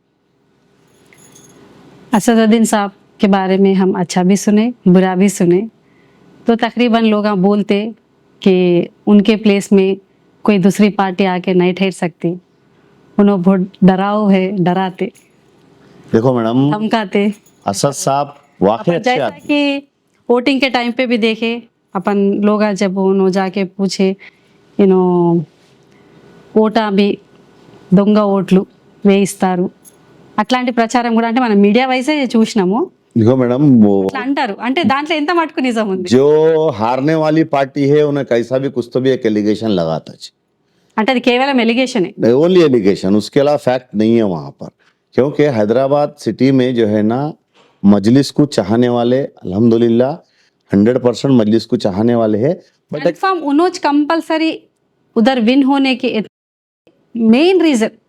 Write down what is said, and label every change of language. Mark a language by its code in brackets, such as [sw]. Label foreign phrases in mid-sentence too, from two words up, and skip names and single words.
[hi] असदुद्दीन साहब के बारे में हम अच्छा भी सुने, बुरा भी सुने, तो तकरीबन लोग बोलते कि उनके प्लेस में कोई दूसरी पार्टी आके नहीं ठहर सकती, उन्होंने बहुत डराओ है, डराते, देखो मैडम, धमकाते. असद साहब वाकई अच्छे जैसा आदमी. कि वोटिंग के टाइम पे भी देखे अपन लोग जब उन्होंने जाके पूछे [te] ఓటా బి దొంగ ఓట్లు వేయిస్తారు అట్లాంటి ప్రచారం కూడా, అంటే మనం మీడియా వైసే చూసినాము. [hi] देखो मैडम, वो [te] అట్లా అంటారు, అంటే దాంట్లో ఎంత మటుకు నిజం ఉంది? [hi] जो हारने वाली पार्टी है उन्हें कैसा भी कुछ तो भी एक एलिगेशन लगाता है, [te] అంటే అది కేవలం ఎలిగేషనే. [en] only allegation, [hi] उसके अलावा फैक्ट नहीं है वहाँ पर. क्योंकि हैदराबाद सिटी में जो है ना मजलिस को चाहने वाले अल्हम्दुलिल्लाह 100% मजलिस को चाहने वाले हैं. बट कन्फर्म उन्होंने कंपलसरी उधर विन होने की [en] main reason